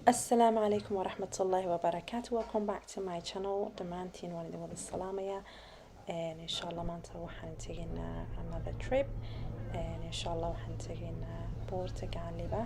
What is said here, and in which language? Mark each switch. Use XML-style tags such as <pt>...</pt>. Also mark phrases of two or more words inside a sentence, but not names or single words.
<ar>السلام عليكم ورحمة الله وبركاته.</ar> <en>Welcome back to my channel.</en> <so>dhammaantiin waan idin wada salaamayaa.</so> <ar>إن شاء الله</ar> <so>maanta waxaan tegaynaa</so> <en>another trip.</en> <ar>إن شاء الله</ar> <so>waxaan tegaynaa buurta Gacan Libaax.</so>